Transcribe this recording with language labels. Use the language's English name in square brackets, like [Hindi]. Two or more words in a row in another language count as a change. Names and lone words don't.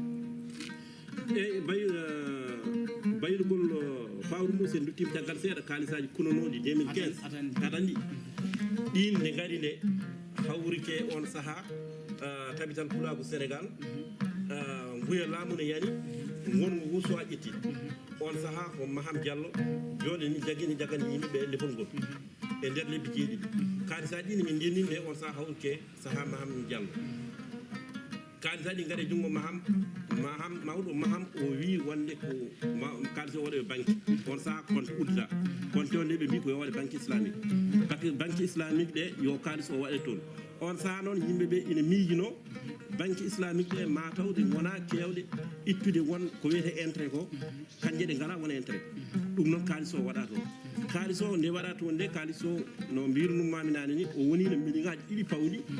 [Fula] eyyi baylugol fawru ndu sen duttima caggal seeɗa kalisaji kunonoɗi 2015 aɗa andi ɗin ne gaari nde hawrike on saaha tabital pulaku Sénégal mbuya laamu ne yani gonmo wuuso a ƴetti on saaha ko Maham Diallo joni ni jagani yimɓeɓe lefol ngol e nder lebbi jeeɗiɗi kalisaji ɗi min ndenninde on saaha hawrike saaha Maham Diallo kalisaji gaare junngo mawɗo Maham o wi wonde ko kalis o waɗe banque on saaha compte uddita compte o nde ɓe mbi ko yo waɗe [French] banque islamique [Fula] par ce que [French] banque islamique [Fula] ɗe yo kalis o waɗe toon on saaha noon yimɓeɓe ina miijino [French] banque islamique [Fula] ɗe matawde wona kewɗe ittude won ko wiyete intérêt ko kanje ɗe ngala wona intérêt ɗum noon kalis o waɗa toon kalis o nde waɗa toon nde kalis o no mbirnumami nane ni o woni no milliŋaji ɗiɗi pawɗi